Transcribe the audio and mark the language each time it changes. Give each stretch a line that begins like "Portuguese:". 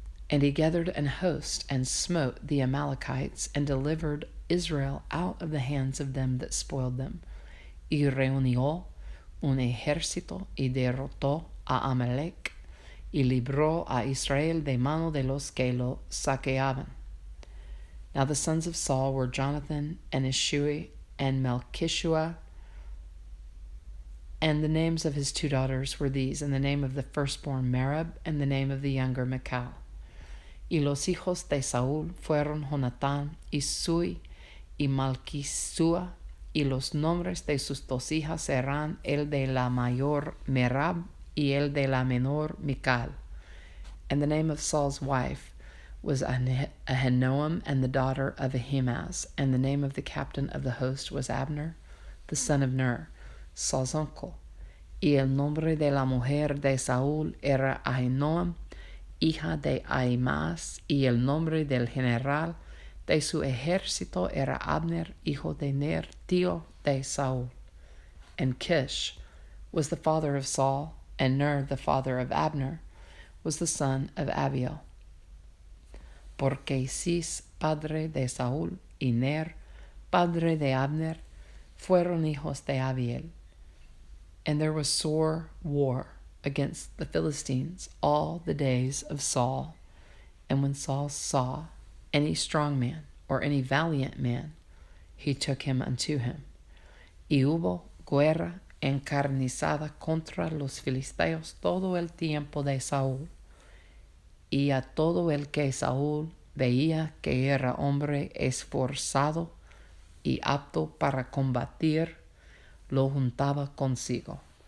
English: And he gathered an host, and smote the Amalekites, and delivered Israel out of the hands of them that spoiled them.
Spanish: Y reunió un ejército, y derrotó a Amalek, y libró a Israel de mano de los que lo saqueaban.
English: Now the sons of Saul were Jonathan, and Ishui, and Melchishua, and the names of his two daughters were these, and the name of the firstborn Merab, and the name of the younger Michal.
Spanish: Y los hijos de Saúl fueron Jonatán, Isui, y Malquisúa, y los nombres de sus dos hijas eran el de la mayor Merab, y el de la menor Michal.
English: And the name of Saul's wife was Ahinoam, and the daughter of Ahimaaz. And the name of the captain of the host was Abner, the son of Ner, Saul's uncle.
Spanish: Y el nombre de la mujer de Saúl era Ahinoam, hija de Ahimaaz, y el nombre del general de su ejército era Abner, hijo de Ner, tío de Saúl.
English: And Kish was the father of Saul, and Ner, the father of Abner, was the son of Abiel.
Spanish: Porque Cis, padre de Saúl, y Ner, padre de Abner, fueron hijos de Abiel.
English: And there was sore war against the Philistines all the days of Saul. And when Saul saw any strong man or any valiant man, he took him unto him.
Spanish: Y hubo guerra encarnizada contra los filisteos todo el tiempo de Saúl. Y a todo el que Saúl veía que era hombre esforzado y apto para combatir, lo juntaba consigo.